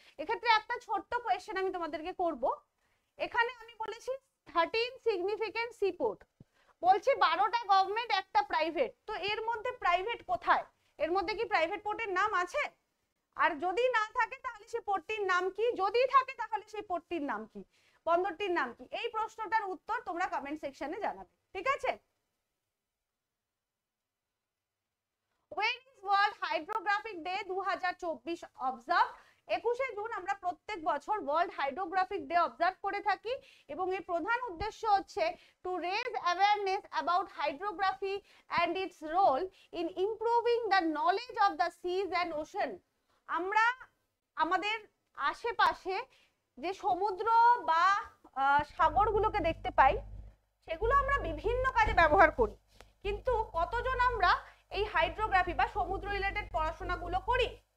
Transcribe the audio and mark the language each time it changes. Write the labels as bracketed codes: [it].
[bn] এক্ষেত্রে একটা ছোট্ট কোয়েশ্চেন আমি তোমাদেরকে করব। এখানে আমি বলেছি 13 সিগনিফিকেন্ট সি পোর্ট, বলছি 12টা গভর্নমেন্ট একটা প্রাইভেট, তো এর মধ্যে প্রাইভেট কোথায়? এর মধ্যে কি প্রাইভেট পোর্টের নাম আছে? আর যদি না থাকে তাহলে সেই পোর্টটির নাম কি? যদি থাকে তাহলে সেই পোর্টটির নাম কি, বন্দরটির নাম কি? এই প্রশ্নটার উত্তর তোমরা কমেন্ট সেকশনে জানাবে। ঠিক আছে? [en] When is World Hydrographic Day 2024 observed? [bn] 21শে June আমরা প্রত্যেক বছর ওয়ার্ল্ড হাইড্রোগ্রাফিক ডে অবজার্ভ করে থাকি, এবং এর প্রধান উদ্দেশ্য হচ্ছে [en] To raise awareness about hydrography and its role in improving the knowledge of the seas and ocean. [bn] আমরা আমাদের আশেপাশে যে সমুদ্র বা সাগরগুলোকে দেখতে পাই, সেগুলো আমরা বিভিন্ন কাজে ব্যবহার করি, কিন্তু কতজন আমরা এই হাইড্রোগ্রাফি বা সমুদ্র রিলেটেড পড়াশোনাগুলো করি?